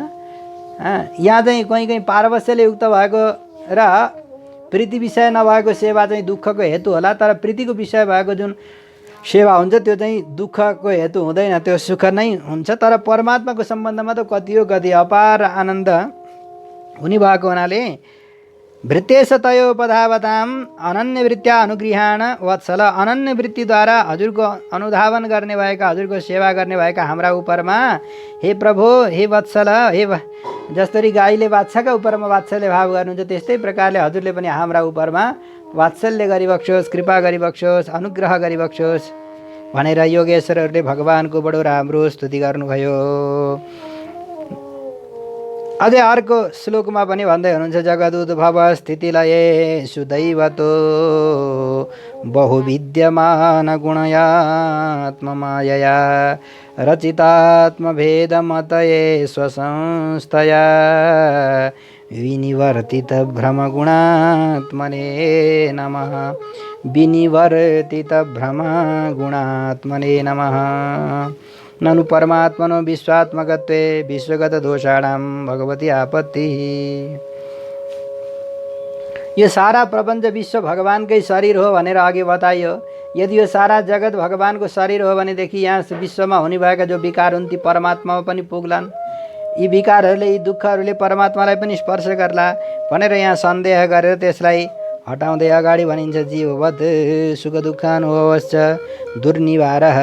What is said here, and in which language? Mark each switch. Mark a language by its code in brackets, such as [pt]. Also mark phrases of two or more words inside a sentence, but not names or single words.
[ne] यहाँ चाहिँ कहीँ पारवश्यले युक्त भएको र प्रीति विषय नभएको सेवा चाहिँ दुःखको हेतु होला, तर प्रीतिको विषय भएको जुन सेवा हुन्छ त्यो चाहिँ दुःखको हेतु हुँदैन, त्यो सुख नै हुन्छ। तर परमात्माको सम्बन्धमा त कति अपार आनन्द हुने भएको हुनाले [sa] भृत्येश तयोपधावताम अनन्य वृत्त्या अनुगृहाण वत्सल। [ne] अनन्य वृत्तिद्वारा हजुरको अनुधावन गर्ने भएका, हजुरको सेवा गर्ने भएका हाम्रा उपरमा हे प्रभु, हे वत्सल, हे जसरी गाईले बाछाका उपरमा वात्सल्य भाव गर्नुहुन्छ त्यस्तै प्रकारले हजुरले पनि हाम्रा उपरमा वात्सल्य गरिबक्सोस्, कृपा गरिबक्सोस्, अनुग्रह गरिबक्सोस् भनेर योगेश्वरहरूले भगवानको बडो राम्रो स्तुति गर्नुभयो। अझै अर्को श्लोकमा पनि भन्दै हुनुहुन्छ [sa] जगदुद्भव स्थितिलये सुदैवतो बहुविद्यमान गुणयात्ममायया रचितात्मभेदमतये स्वसंस्थया विनिवर्तित भ्रमगुणात्मने नमः। विनिवर्तितभ्रम गुणात्मने नमः। ननु परमात्मनो विश्वात्मकत्वे विश्वगतदोषाणां भगवती आपत्तिः। [ne] यो सारा प्रपञ्च विश्व भगवानकै शरीर हो भनेर अघि बताइयो। यदि यो सारा जगत भगवानको शरीर हो भनेदेखि यहाँ विश्वमा हुने भएका जो विकार हुन् ती परमात्मामा पनि पुग्लान्। यी विकारहरूले, यी दुःखहरूले परमात्मालाई पनि स्पर्श गर्ला भनेर यहाँ सन्देह गरेर त्यसलाई हटाउँदै अगाडि भनिन्छ [sa] जीववत् सुख दुःखानुभवश्च दुर्निवारः।